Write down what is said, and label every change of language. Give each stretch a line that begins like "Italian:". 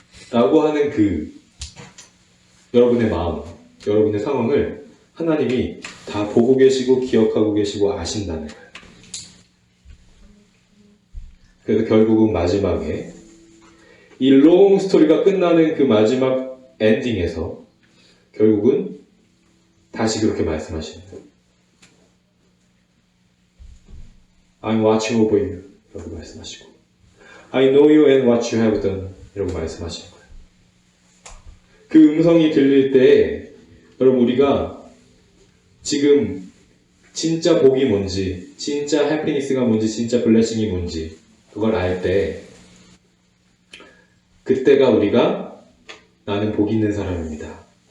Korean: 라고 하는 그 여러분의 마음, 여러분의 상황을 하나님이 다 보고 계시고 기억하고 계시고 아신다는 거예요. 그래서 결국은 마지막에 이 롱 스토리가 끝나는 그 마지막 엔딩에서 결국은 다시 그렇게 말씀하시는 거예요.
English: I'm watching over you
Korean: 라고 말씀하시고
English: I know you and what you have done
Korean: 이라고 말씀하시는 거예요. 그 음성이 들릴 때 여러분 우리가 지금 진짜 복이 뭔지 진짜 해피니스가 뭔지 진짜 블레싱이 뭔지 그걸 알 때 그때가 우리가 나는 복 있는 사람입니다.